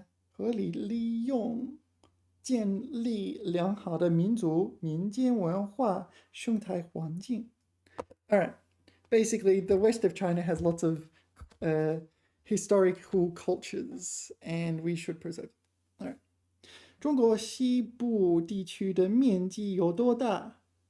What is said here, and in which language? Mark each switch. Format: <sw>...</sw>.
<zh>合理利用，建立良好的民族民间文化生态环境。</zh> <en>All right. Basically, the west of China has lots of historical cultures, and we should preserve. All right.</en> <zh>中国西部地区的面积有多大？</zh>